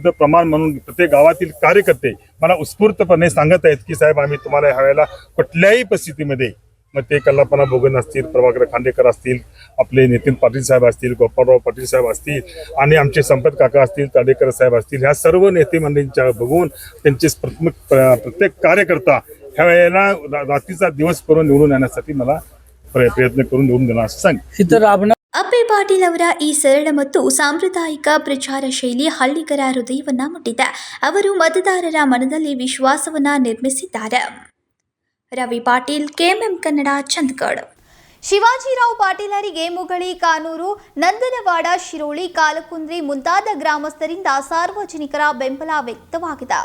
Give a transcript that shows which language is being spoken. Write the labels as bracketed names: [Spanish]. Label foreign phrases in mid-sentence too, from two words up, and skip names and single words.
[Marathi] प्रमाण म्हणून प्रत्येक गावातील कार्यकर्ते मला उत्स्फूर्तपणे सांगत आहेत की साहेब आम्ही तुम्हाला ह्या वेळेला कुठल्याही परिस्थितीमध्ये, मग ते कल्लापना बोगन असतील, प्रभाकर खांडेकर असतील, आपले नितीन पाटील साहेब असतील, गोपाळराव पाटील साहेब असतील, आणि आमचे संपत काका असतील, ताडेकर साहेब असतील, ह्या सर्व नेते मंडळींच्या बघून त्यांचे प्रत्येक कार्यकर्ता ह्या वेळेला रात्रीचा दिवस करून निवडून येण्यासाठी मला प्रयत्न करून निवडून देणार असं सांगितलं. [Kannada] ಅಪ್ಪಿ ಪಾಟೀಲ್ ಅವರ ಈ ಸರಳ ಮತ್ತು ಸಾಂಪ್ರದಾಯಿಕ ಪ್ರಚಾರ ಶೈಲಿ ಹಳ್ಳಿಗರ ಹೃದಯವನ್ನ ಮುಟ್ಟಿದೆ. ಅವರು ಮತದಾರರ ಮನದಲ್ಲಿ ವಿಶ್ವಾಸವನ್ನ ನಿರ್ಮಿಸಿದ್ದಾರೆ. ರವಿ ಪಾಟೀಲ್, ಕೆಎಂಎಂ ಕನ್ನಡ, ಚಂದಗಡ್. ಶಿವಾಜಿರಾವ್ ಪಾಟೀಲರಿಗೆ ಮುಗಳಿ, ಕಾನೂರು, ನಂದನವಾಡ, ಶಿರೋಳಿ, ಕಾಲಕುಂದ್ರಿ ಮುಂತಾದ ಗ್ರಾಮಸ್ಥರಿಂದ ಸಾರ್ವಜನಿಕರ ಬೆಂಬಲ ವ್ಯಕ್ತವಾಗಿದೆ.